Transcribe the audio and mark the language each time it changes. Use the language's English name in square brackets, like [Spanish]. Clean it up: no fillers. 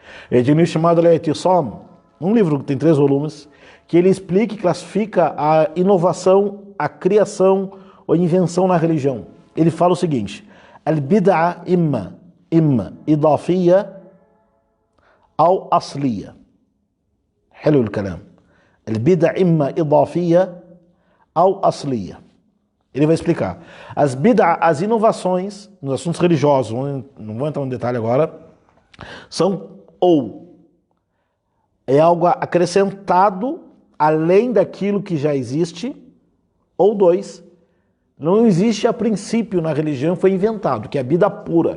[Portuguese] Ele tem um livro chamado Al-I'tisam, um livro que tem 3 volumes, que ele explica e classifica a inovação, a criação ou a invenção na religião. Ele fala o seguinte: [Arabic] Al-bid'a imma idafiyya [Portuguese] ou [Arabic] asliya. حلو الكلام. البدع إما إضافية أو أصلية. [Portuguese] Ele vai explicar. As bid'a, as inovações nos assuntos religiosos, não vou entrar no detalhe agora, são ou é algo acrescentado além daquilo que já existe, ou 2, não existe a princípio na religião, foi inventado, que é a bid'a pura.